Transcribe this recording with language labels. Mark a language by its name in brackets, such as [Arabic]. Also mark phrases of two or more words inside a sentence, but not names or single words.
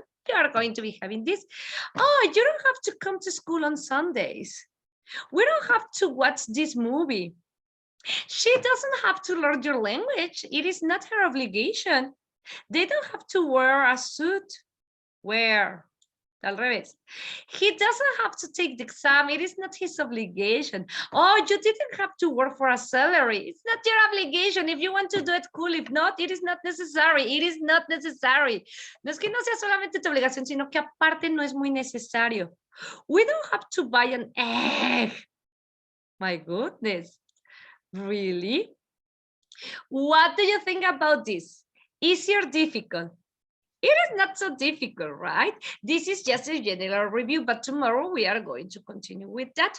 [English] You are going to be having this. Oh, you don't have to come to school on Sundays. We don't have to watch this movie. She doesn't have to learn your language. It is not her obligation. They don't have to wear a suit. Where? [Spanish] Al revés. [English] He doesn't have to take the exam. It is not his obligation. Oh, you didn't have to work for a salary. It's not your obligation. If you want to do it, cool. If not, it is not necessary. It is not necessary. [Spanish] No es que no sea solamente tu obligación, sino que aparte no es muy necesario. [English] We don't have to buy an egg. My goodness. Really? What do you think about this? Easy or difficult? It is not so difficult, right? This is just a general review, but tomorrow we are going to continue with that.